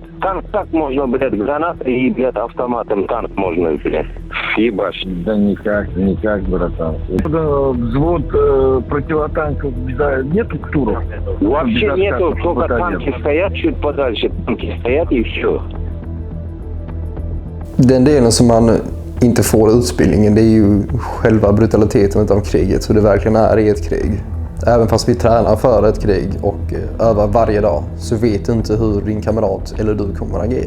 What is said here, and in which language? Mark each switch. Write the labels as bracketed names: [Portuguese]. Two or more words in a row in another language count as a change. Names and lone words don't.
[Russian] Танк так можно, блядь, гранатой и, блядь, автоматом танк можно, блядь, ебашить. Да никак, братан. Взвод противотанков, да, нету туров? Вообще нету, только танки стоят чуть подальше, танки стоят и все. [Swedish] Den delen som man inte får utbildningen, det är ju själva brutaliteten av kriget, så det verkligen är i ett krig. Även fast vi tränar för ett krig och övar varje dag så vet du inte hur din kamrat eller du kommer att agera.